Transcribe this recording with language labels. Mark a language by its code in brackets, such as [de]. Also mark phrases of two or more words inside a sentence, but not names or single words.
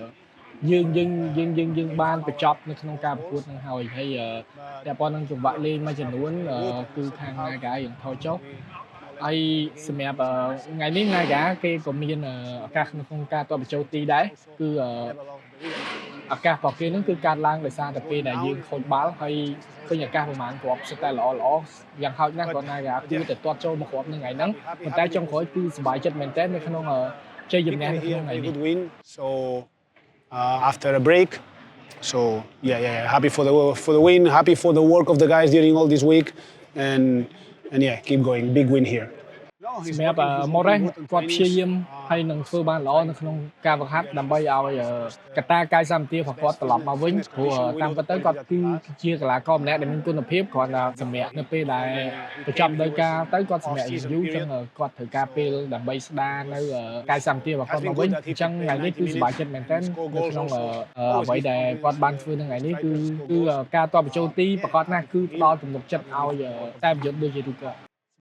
[km] យើងបានបញ្ចប់នៅក្នុងការប្រកួតនឹងហើយតែប៉ុណ្្នឹងចង្វាក់លេងមួយចំនួនគឺខាង Naga យើងថយចុះហើយសម្រាប់ថ្ងៃនេះ Naga គេក៏មានឱកាសក្នុងការទាត់បញ្ចូលទីដែរគឺឱកាសរបស់គេនឹងគឺកាត់ឡើងដោយសារតែពេលដែលយើងខូចបាល់ហើយឃើញឱកាសប្រហែលគ្រាប់សិតតែល្អយ៉ាងហោចណាស់គាត់ Naga គឺទៅទាត់ចូលមួយគ្រាប់នៅថ្ងៃហ្នឹងប៉ុន្តែចុងក្រោយគឺសប្បាយចិត្តមែនទែននៅក្នុងជ័យជំនះនៅក្នុងថ្ងៃនេះ [en] So after a break, so yeah, happy for the win, happy for the work of the guys during all this week, and yeah, keep going, big win here. [km] សម្រាប់ Morris គាត់ព្យាយាមហើយនឹងធ្វើបានល្អនៅក្នុងការបង្ហាត់ដើម្បីឲ្យកត្តាកាយសម្បទារបស់គាត់ត្រឡប់មកវិញព្រោះតាមពិតទៅគាត់គឺជាកីឡាករម្នាក់ដែលមានគុណភាពគ្រាន់តែសម្រាប់នៅពេលដែលបញ្ចប់ដោយការទៅគាត់សម្រាប់យូរអញ្ចឹងគាត់ត្រូវការពេលដើម្បីស្ដារនៅកាយសម្បទារបស់គាត់មកវិញអញ្ចឹងថ្ងៃនេះគឺសប្បាយចិត្តមែនទែននៅក្នុងអ្វីដែលគាត់បានធ្វើនៅថ្ងៃនេះគឺការតបបញ្ចូលទីប្រកបណាស់គឺផ្ដល់ទំនុកចិត្តឲ្យតែប្រយុទ្ធដូចជាទូទៅ